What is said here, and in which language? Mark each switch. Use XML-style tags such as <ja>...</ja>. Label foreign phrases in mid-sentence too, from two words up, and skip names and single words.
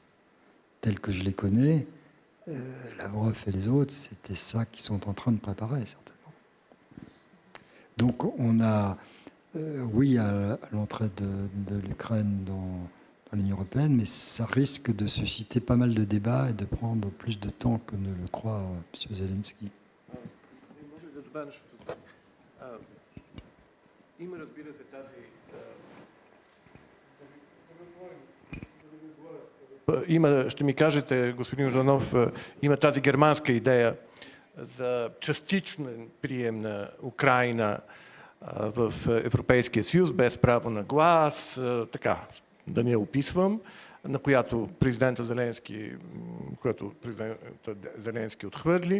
<fr>Telle que je les connais, Lavrov et les autres, c'était ça qu'ils sont en train de préparer, certainement. Donc on a... oui, à l'entrée de l'Ukraine dans dans l'Union européenne, mais ça risque de susciter pas mal de débats et de prendre plus de temps que ne le croit M. Zelensky.</fr> <bg>Ще ми кажете, господин Йорданов, има тази германска идея за частичен прием на Украйна в Европейския съюз, без право на глас, така, да не я описвам, на която президента Зеленски отхвърли.</bg>